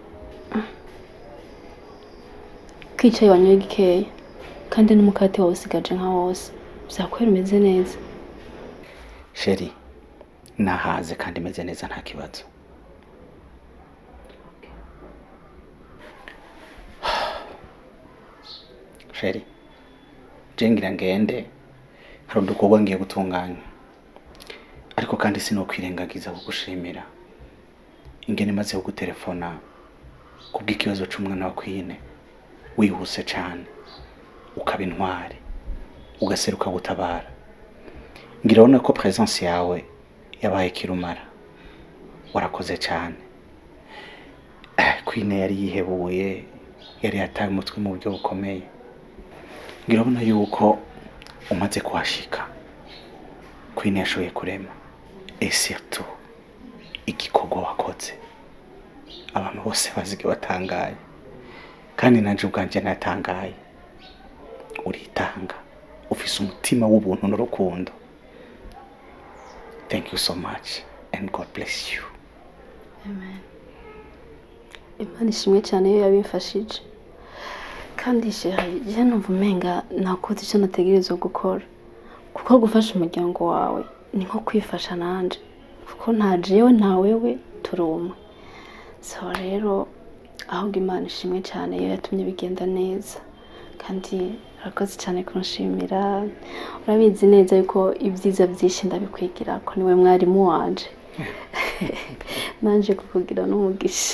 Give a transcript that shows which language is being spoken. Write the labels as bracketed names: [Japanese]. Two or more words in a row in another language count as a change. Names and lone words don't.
[Rundi] kwicaye wanyoye gikeya kandi n'umukate wawe usigaje nka wose byakwera umeze neza. sheri nahaze kandi meze neza nta kibazo. sheri jengira ngende hari udukorwa ngiye gutunganya, ariko kandi sinokwirengagiza kugushimira ingene maze kugutelefona kubw'ikibazo c'umwana wa Queen wihuse cane ukaba intwari ugaseruka gutabara. Ngirabona ko presence yawe yabaye kirumara, warakoze cane. Queen yari yihebuye, yari yataye umutwe mu buryo bukomeye. Ngirabona yuko umaze kuhashika Queen yashoboye kurema, [French] et surtout [Rundi] igikorwa wakoze abantu bose bazige batangaye, kandi nanje ubwanje natangaye. Uritanga, ufise umutima w'ubuntu n'urukundo. [English] Thank you so much and God bless you. [Rundi] Amen. Imana ishimwe cyane iyo yabimfashije. Kandi sheri, je numva umenga nakoze icyo nategerezwa gukora. Kuko gufasha umuryango wawe ni nko kwifasha nanje. Kuko nta jewe nta wewe turuma. So rero ahubwo Imana ishimwe cyane iyo yatumye bigenda neza. Kandi urakoze cyane kunshimira. Urabizi neza yuko ibyiza byinshi ndabikwigira ko niwe mwarimu wanje. Nanje kukugira n'umugisha.